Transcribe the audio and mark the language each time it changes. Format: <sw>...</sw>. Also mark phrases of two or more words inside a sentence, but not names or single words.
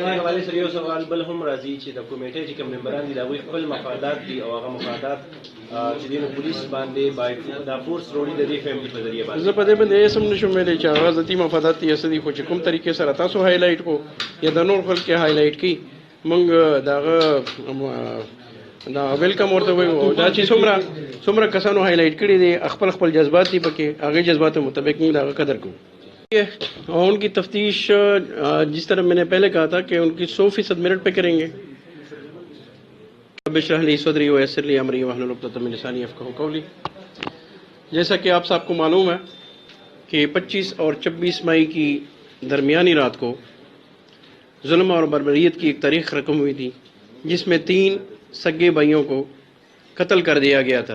<ps>د کمیټې حوالې سره یو سوال بل هم راځي چې د کمیټې چې کوم ممبران دي د هغوی خپل مفادات دي او هغه مفادات چې دی نو پولیس باندې باید دا فورس روړي د دې فیملی په ذریعه باندې۔ زه په دې باندې هېڅ هم نشم ویلی چې هغه ذاتي مفادات دي یا څه دي، خو چې کوم طریقې سره تاسو هایلایټ کو یا د نور خلک یې هایلایټ کړي موږ د هغه دا ویلکم ورته وایو، دا چې څومره کسانو ہائی لائٹ کړي دي خپل خپل جذبات دي پکې، هغه جذباتو مطابق موږ د هغه قدر کوو،</ps> <ur>اور ان کی تفتیش جس طرح میں نے پہلے کہا تھا کہ ان کی 100% میرٹ پہ کریں گے۔</ur> <ar>رب اشرح لی صدری ویسر لی امری واحلل عقدۃ من لسانی یفقہوا قولی۔</ar> <ur>جیسا کہ آپ سب کو معلوم ہے کہ 25 اور 26 مئی کی درمیانی رات کو ظلم اور بربریت کی ایک تاریخ رقم ہوئی تھی جس میں 3 سگے بھائیوں کو قتل کر دیا گیا تھا۔</ur>